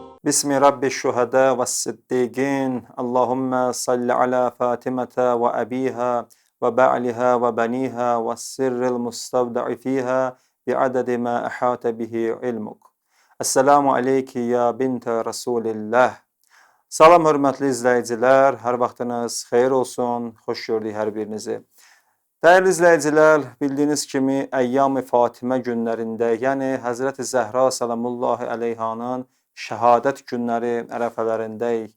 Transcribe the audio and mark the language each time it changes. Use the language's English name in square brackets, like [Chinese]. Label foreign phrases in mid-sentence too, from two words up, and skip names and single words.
[Arabic] بسم رب الشهداء والصديقين اللهم صل على فاطمة وأبيها وبعلها وبنيها والسر المستودع فيها بعدد ما أحاط به علمك. السلام عليك يا بنت رسول الله. [Azerbaijani] Salam hörmətli izləyicilər, hər vaxtınız xeyir olsun, xoş gördük hər birinizi. Dəyərli izləyicilər, bildiyiniz kimi Əyyam-ı Fatimə günlərində, yəni Həzrəti Zəhra salamullahi əleyhanın şəhadət günləri ərəfələrindəyik.